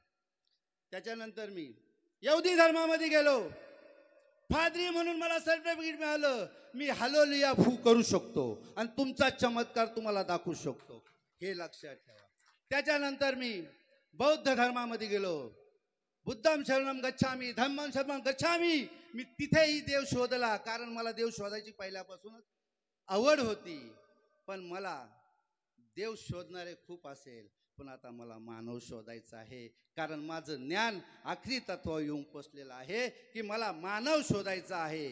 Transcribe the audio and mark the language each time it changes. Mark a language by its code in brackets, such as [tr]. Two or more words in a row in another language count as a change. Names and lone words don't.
[mr] त्याच्यानंतर मी यहुदी धर्मामध्ये गेलो, फादरी म्हणून मला सर्टिफिकेट मिळालं. मी हालेलुया फू करू शकतो आणि तुमचा चमत्कार तुम्हाला दाखवू शकतो, हे लक्षात ठेवा. त्याच्यानंतर मी बौद्ध धर्मामध्ये गेलो. [pi] बुद्धम शरणम गच्छामी, धम्मम शरणम गच्छामी. [mr] मी तिथेही देव शोधला, कारण मला देव शोधायची पहिल्यापासूनच आवड होती. पण मला देव शोधणारे खूप असेल, पण आता मला मानव शोधायचा आहे, कारण माझं ज्ञान आखरी तत्व येऊन पोचलेलं आहे की मला मानव शोधायचा आहे.